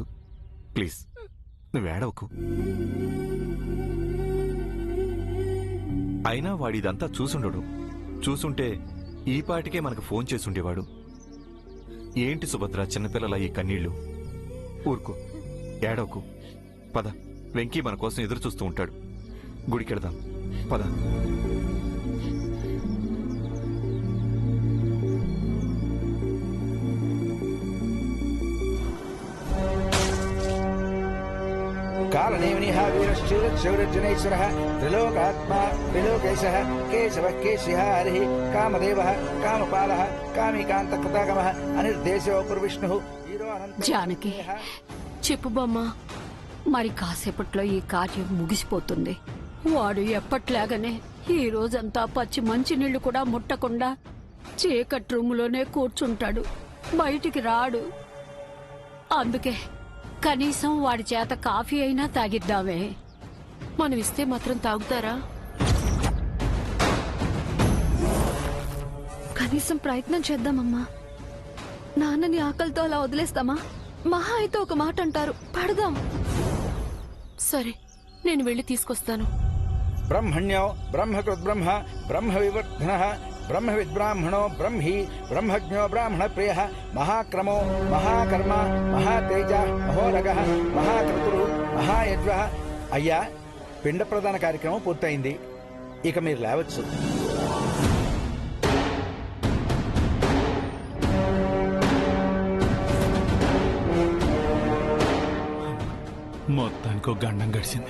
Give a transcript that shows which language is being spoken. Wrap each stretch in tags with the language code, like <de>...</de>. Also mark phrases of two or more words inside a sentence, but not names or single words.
<te>ప్లీజ్ నువ్వేడవకు. అయినా వాడిదంతా చూసుండడు. చూసుంటే ఈపాటికే మనకు ఫోన్ చేసుండేవాడు. ఏంటి సుభద్ర చిన్నపిల్లల ఈ కన్నీళ్లు? ఊరుకో, ఏడవకు. పద, వెంకీ మన కోసం ఎదురు చూస్తూ ఉంటాడు. గుడికెడదాం పద.</te> <sa>कालनेमिनिः वीरश्चूरशूरजनेश्वरः त्रिलोकात्मा त्रिलोकेशः केशवः केशिः हरिः कामदेवः कामपालः कामिकान्तकृतागमः अनिर्देशो पुरविष्णुः</sa> <te>జానకి, చెప్పు బామ్మ. మరి కాసేపట్లో ఈ కార్యం ముగిసిపోతుంది. వాడు ఎప్పట్లాగానే ఈ రోజంతా పచ్చి మంచినీళ్లు కూడా ముట్టకుండా చీకటి రూములోనే కూర్చుంటాడు, బయటికి రాడు. అందుకే కనీసం వాడి చేత కాఫీ అయినా తాగిద్దామే. మనం ఇస్తే మాత్రం తాగుతారా? కనీసం ప్రయత్నం చేద్దామమ్మా. నాన్నని ఆకలితో అలా వదిలేస్తామా? మహా అయితే ఒక మాట అంటారు, పడదాం. సరే, నేను వెళ్ళి తీసుకొస్తాను.</te> <sa>ब्रह्मण्यो ब्रह्मकृद्ब्रह्म ब्रह्मविवर्धनः ब्रह्मविद्ब्राह्मणो ब्रह्मी ब्रह्मज्ञो ब्राह्मणप्रियः महाक्रमो महाकर्म महातेजः महोरगः महाक्रतुरु महायज्वः.</sa> <te>అయ్యా, పిండ ప్రదాన కార్యక్రమం పూర్తయింది. ఇక మీరు లేవచ్చు. మొత్తానికి గండం గడిచింది.</te>